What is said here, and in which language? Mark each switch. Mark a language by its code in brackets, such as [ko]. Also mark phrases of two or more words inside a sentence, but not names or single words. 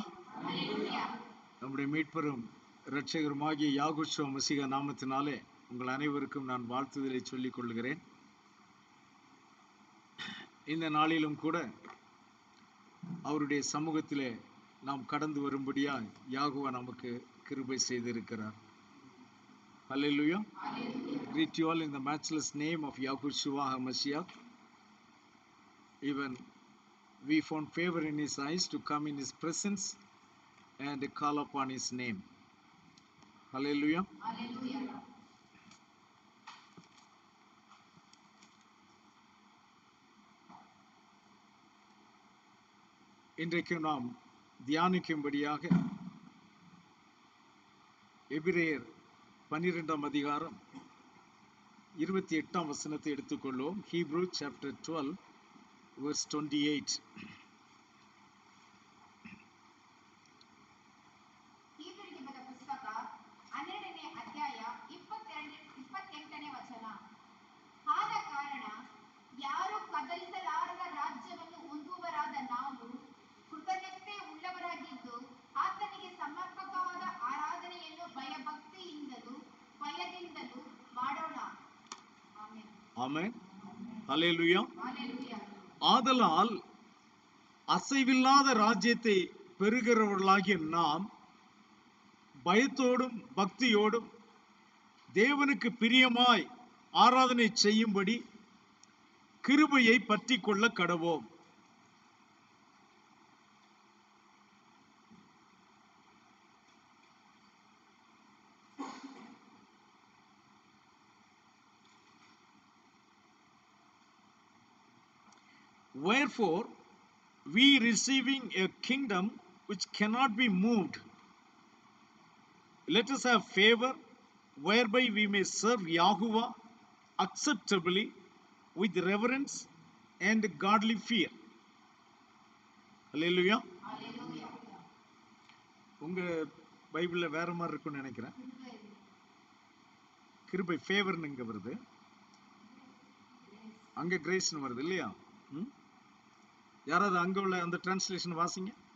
[ta] நம்முடைய மீட்பரும் இரட்சகருமாகிய யாகோஷுவ மசீஹ நாமத்தினாலே உங்கள் அனைவருக்கும் நான் வாழ்த்துதலை சொல்லிக் கொள்கிறேன். இந்த நாளிலும் கூட அவருடைய சமூகத்திலே நாம் கடந்து வரும்படியா யாகுவா நமக்கு கிருபை செய்திருக்கிறார். அல்லேலூயா. [en] Greet you all in the matchless name of Yahushua HaMashiach. Even we found favor in his eyes to come in his presence and call upon his name. Hallelujah. Hallelujah. [ta] இன்றைக்கு நாம் தியானிக்கும்படியாக எபிரேயர் 12ஆம் அதிகாரம் 28ஆம் வசனத்தை எடுத்துக்கொள்வோம். [en] Hebrew chapter 12 verse 28. [kn] ಹೀಬ್ರರಿಗೆ ಬರೆದ ಪುಸ್ತಕ 12ನೇ ಅಧ್ಯಾಯ 28ನೇ ವಚನ. ಆದ ಕಾರಣ ಯಾರು ಕದಲಿಸಲಾರದ ರಾಜ್ಯವನ್ನು ಹೊಂದುವರಾದ ನಾವು ಕೃತಜ್ಞತೆ ಉಳ್ಳವರಾಗಿದ್ದು ಆತನಿಗೆ ಸಮರ್ಪಕವಾದ ಆರಾಧನೆಯನ್ನು ಭಯಭಕ್ತಿಯಿಂದಲೂ ಭಯದಿಂದಲೂ ಮಾಡೋಣ. ಆಮೆನ್. [ta] ஆமென். ஹல்லேலூயா. ஹalleluya. ஆதலால் அசைவில்லாத ராஜ்யத்தை பெறுகிறவர்களாகிய நாம் பயத்தோடும் பக்தியோடும் தேவனுக்கு பிரியமாய் ஆராதனை செய்யும்படி கிருபையை பற்றி கொள்ள கடவோம். [en] Wherefore, we receiving a kingdom which cannot be moved, let us have favor whereby we may serve Yahuwah acceptably with reverence and godly fear. Hallelujah. Hallelujah. [ta] உங்க பைபிள்ல வேற மாதிரி இருக்கும்னு நினைக்கிறேன். கிருபை ஃபேவர்னு இங்க வருது, அங்க கிரேஸ்னு வருது இல்லையா? யாராவது அங்க உள்ள அந்த டிரான்ஸ்லேஷன் வாசிங்க.